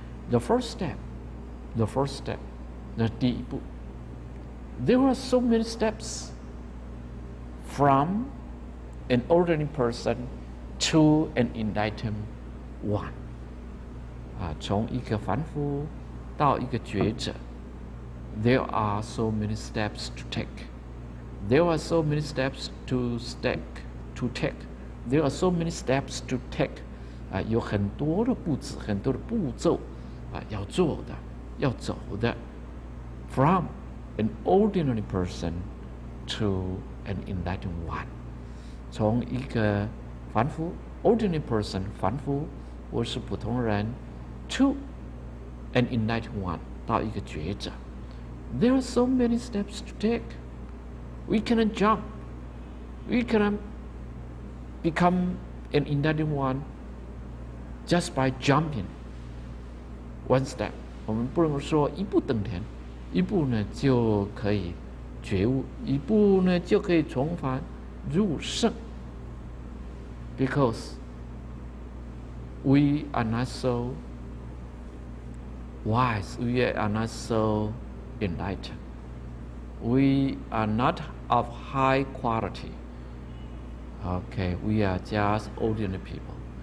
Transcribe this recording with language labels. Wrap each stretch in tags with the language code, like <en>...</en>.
<en>The first step, the</en> <zh>第一步</zh> <en>There are so many steps from an ordinary person to an enlightened one.</en> <zh>从一个凡夫到一个觉者</zh> <en>There are so many steps to take. There are so many steps to take. There are so many steps to take.</en> <zh>有很多的步子，很多的步骤要做的，要走的。</zh> <en>From an ordinary person to an enlightened one.</en> <zh>从一个凡夫</zh> <en>ordinary person</en> <zh>凡夫或是普通人</zh> <en>to an enlightened one</en> <zh>到一个觉者</zh> <en>There are so many steps to take. We cannot jump. We cannot become an enlightened one just by jumping one step.</en> <zh>我们不能说一步登天，一步呢就可以觉悟，一步呢就可以重返入圣。</zh> <en>Because we are not so wise, we are not so enlightened. We are not of high quality. Okay, we are just ordinary people.</en>